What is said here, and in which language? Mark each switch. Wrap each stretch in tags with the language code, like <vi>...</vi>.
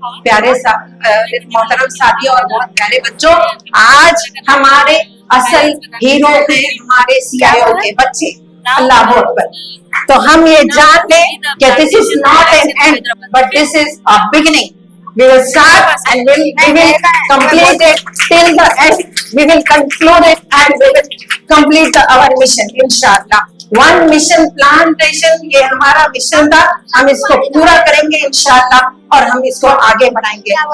<hi>प्यारे मोहतरम साथियों और बहुत प्यारे बच्चों, आज हमारे असल हीरो हैं हमारे CIO के बच्चे। अल्लाह अकबर। तो हम ये जान लें कि</hi> <en>This is not an end but this is a beginning. We will start and we will complete it till the end. We will conclude it and we will complete our mission, inshallah. One mission plantation,</en> <hi>ये हमारा mission था, हम इसको पूरा करेंगे इंशाल्लाह और हम इसको आगे बढ़ाएंगे।</hi>